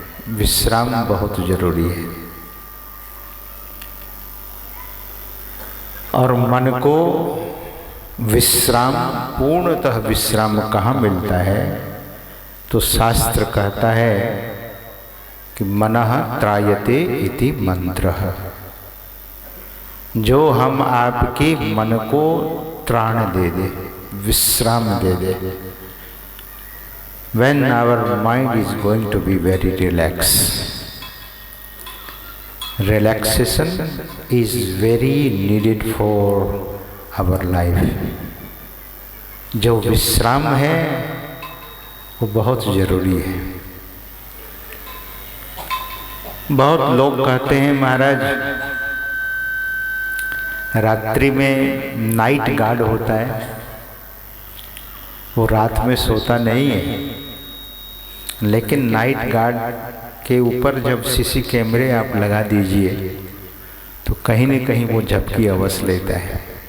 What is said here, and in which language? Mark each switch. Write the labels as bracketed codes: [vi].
[hi] विश्राम बहुत जरूरी है और मन को विश्राम, पूर्णतः विश्राम कहाँ मिलता है? तो शास्त्र कहता है कि [sa] मनः त्रायते इति मंत्रः, [hi] जो हम आपके मन को त्राण दे दे, विश्राम दे दे। [en] When our mind is going to be very relaxed, relaxation is very needed for our life. [hi] जो विश्राम है वो बहुत जरूरी है। बहुत लोग कहते हैं महाराज रात्रि में नाइट गार्ड होता है, वो रात में सोता नहीं है, लेकिन नाइट गार्ड के ऊपर जब सीसी कैमरे आप लगा दीजिए तो कहीं न कहीं वो झपकी अवश्य लेता है।